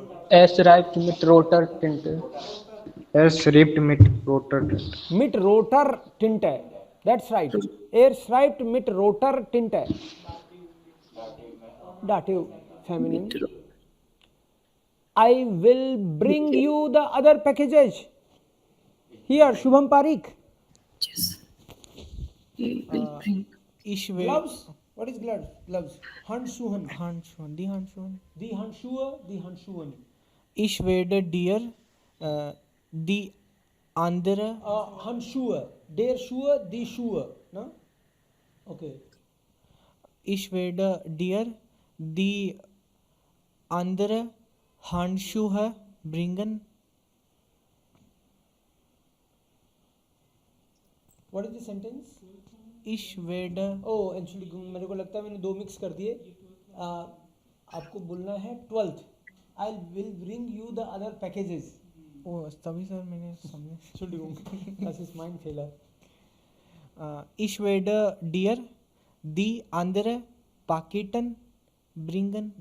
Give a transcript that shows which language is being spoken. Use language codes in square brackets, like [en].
[de] es schreibt mit roter Tinte Er schreibt mit roter Tinte. Mit roter tint. [en] That's right. [de] Er schreibt mit roter tint. [en] Dative feminine. [de] Mit, [en] I will bring you the other packages. Here, Shubham Parikh. yes. He will bring. [de] Ich werde [en] Gloves. What is gloves? Gloves. Handschuhen. [de] Handschuhen, die Handschuhen. Die Handschuhe, die Handschuhen. Ich werde dir die andere Handschuhe. Der Schuhe, die Schuhe. [en] No? Okay. [de] Ich werde dir die andere Handschuhe bringen. [en] What is the sentence? [de] Ich werde [hi] Oh, actually मेरे को लगता है मैंने दो mix कर दिए। आपको बोलना है 12th. [en] I will bring you the other packages. [hi] ओ तभी सर मैंने समझ [de] Entschuldigung, das ist mein Fehler. Ich werde dir die andere Paketen bringen.